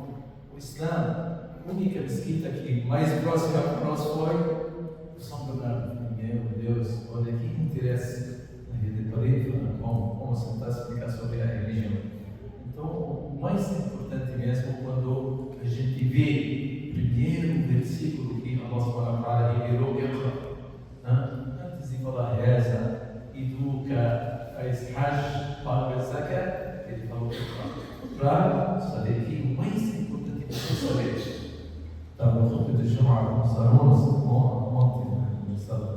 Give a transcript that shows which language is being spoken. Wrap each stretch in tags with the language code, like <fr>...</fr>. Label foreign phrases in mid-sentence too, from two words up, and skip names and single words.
<pt>O Islã, a única mesquita que mais próxima para nós foi o São Bernardo. Meu Deus, olha que interesse na rede parede, como tentar explicar sobre a religião. Então, o mais importante mesmo quando a gente vê primeiro versículo que</pt> <ar>الله سبحانه وتعالى</ar> <pt>liberou, antes de falar reza, educa, faz hajj, paga zakat, ele falou para saber que o mais importante é você saber. Estava no topo de chamar com os alunos ontem no salão.</pt>